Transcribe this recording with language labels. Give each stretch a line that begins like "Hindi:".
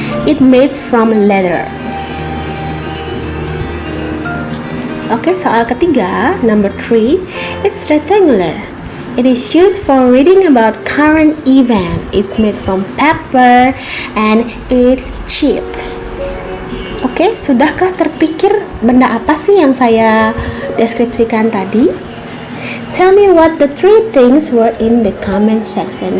English: It made from leather. Oke, soal ketiga, number 3, it's rectangular. It is used for reading about current event. It's made from paper and it's cheap.
Indonesian: Oke, sudahkah terpikir benda apa sih yang saya deskripsikan tadi?
English: Tell me what the 3 things were in the comment section.